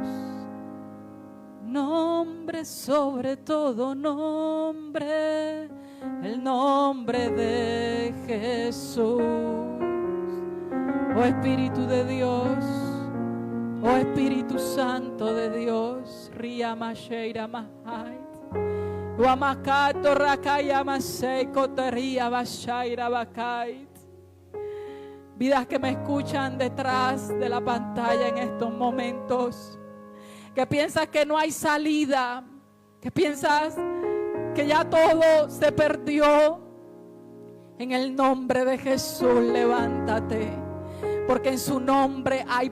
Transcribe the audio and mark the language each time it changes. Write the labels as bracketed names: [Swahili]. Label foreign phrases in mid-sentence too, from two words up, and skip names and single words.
[Spanish] Nombre sobre todo nombre, el nombre de Jesús. Oh Espíritu de Dios, oh Espíritu Santo de Dios, Ria Masheira Mahait, Wamakato Rakaya Maseiko Teria Bashaira Bakait. Vidas que me escuchan detrás de la pantalla en estos momentos, que piensas que no hay salida, que piensas que ya todo se perdió. En el nombre de Jesús, levántate, porque en su nombre hay